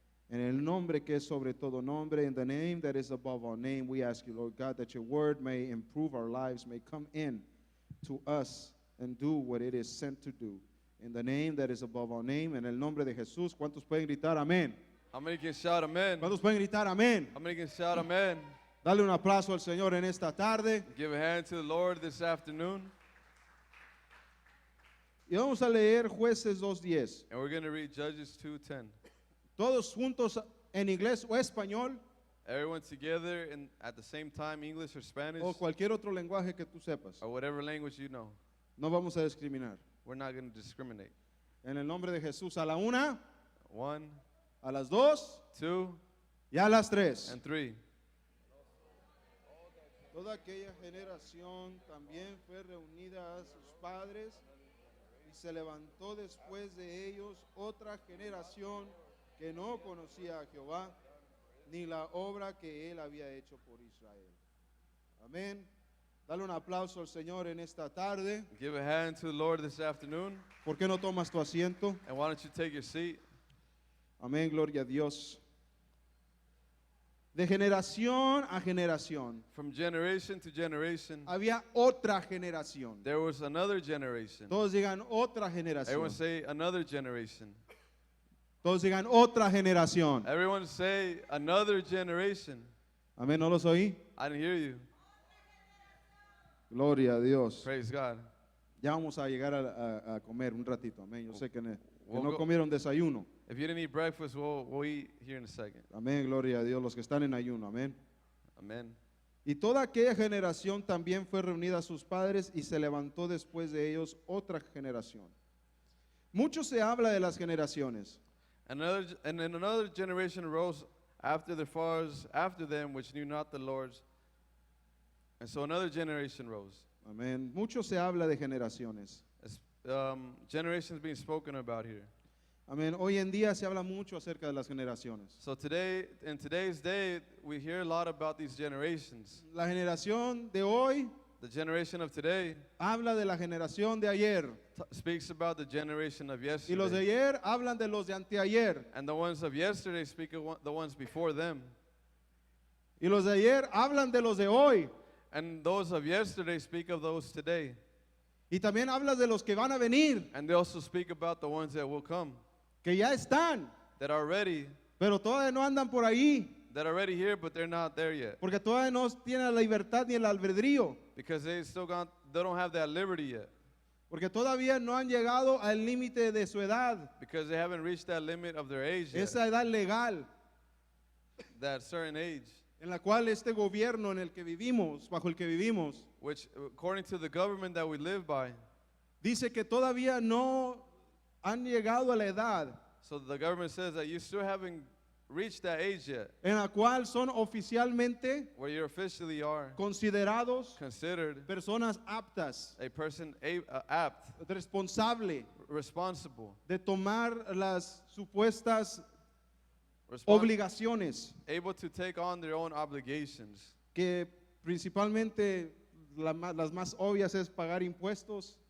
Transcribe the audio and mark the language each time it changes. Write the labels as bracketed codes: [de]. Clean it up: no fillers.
[es] En el nombre que es sobre todo nombre, [en] in the name that is above all name, we ask you, Lord God, that your word may improve our lives, may come in to us and do what it is sent to do. In the name that is above all name, [es] en el nombre de Jesús. ¿Cuántos pueden gritar amén? [en] How many can shout amen? [es] ¿Cuántos pueden gritar amén? [en] How many can shout amen? [es] Dale un aplauso al Señor en esta tarde. [en] Give a hand to the Lord this afternoon. [es] Y vamos a leer Jueces 2:10. [en] And we're going to read Judges 2:10. [es] Todos juntos en inglés o español [en] Everyone together at the same time, English or Spanish, [es] o cualquier otro lenguaje que tú sepas. [en] or whatever language you know. [es] No vamos a discriminar. [en] We're not going to discriminate. [es] En el nombre de Jesús, a la una, [en] 1, [es] a las dos [en] 2, [es] y a las tres. [en] and 3. [es] Toda aquella generación también fue reunida a sus padres y se levantó después de ellos otra generación que no conocía a Jehová ni la obra que él había hecho por Israel. Amén. Dale un aplauso al Señor en esta tarde. [en] Give a hand to the Lord this afternoon. [es] ¿Por qué no tomas tu asiento? [en] And why don't you take your seat? [es] Amén, gloria a Dios. De generación a generación [en] From generation to generation, [es] había otra generación. [en] there was another generation. [es] Todos digan otra generación. [en] Everyone say another generation. [es] Todos digan otra generación. [en] Everyone say another generation. [es] Amén, ¿no los oí? [en] I didn't hear you. [es] Gloria a Dios. [en] Praise God. [es] Ya vamos a llegar a comer un ratito, amén. Yo sé que [en] We'll [es] no [en] go- [es] comieron desayuno. [en] If you didn't eat breakfast, we'll eat here in a second. [es] Amén, gloria a Dios, los que están en ayuno, amén. [en] Amen. [es] Y toda aquella generación también fue reunida a sus padres y se levantó después de ellos otra generación. Mucho se habla de las generaciones. [en] And then another generation arose after their fathers after them, which knew not the Lord's. And so another generation rose. [es] Amén. Mucho se habla de generaciones. [en] As, generations being spoken about here. [es] Amén. Hoy en día se habla mucho acerca de las generaciones. [en] So today, in today's day, we hear a lot about these generations. [es] La generación de hoy [en] The generation of today [es] habla de la generación de ayer. [en] speaks about the generation of [es] Y los de [en] yesterday. [es] ayer hablan de los de anteayer. [en] And the ones of yesterday speak of the ones before them. [es] Y los de ayer hablan de los de hoy. [en] And those of yesterday speak of those today. [es] Y también hablas de los que van a venir, [en] And they also speak about the ones that will come, [es] que ya están, [en] that are ready, [es] pero todavía no andan por ahí, [en] that are already here, but they're not there yet. [es] porque todavía no tienen la libertad ni el albedrío, [en] Because they don't have that liberty yet. [es] porque todavía no han llegado al límite de su edad, [en] Because they haven't reached that limit of their age yet, [es] esa edad legal, [en] that certain age, [es] en la cual este gobierno en el que vivimos, bajo el que vivimos, [en] which according to the government that we live by, [es] dice que todavía no han llegado a la edad [en] so the government says that you still haven't reached that age yet, [es] en la cual son oficialmente [en] where you officially are [es] considerados [en] considered [es] personas aptas, [en] a person apt, [es] responsable [en] responsible, [es] de tomar las supuestas [en] respons- [es] obligaciones [en] able to take on their own obligations. [es] que principalmente las más obvias es pagar impuestos,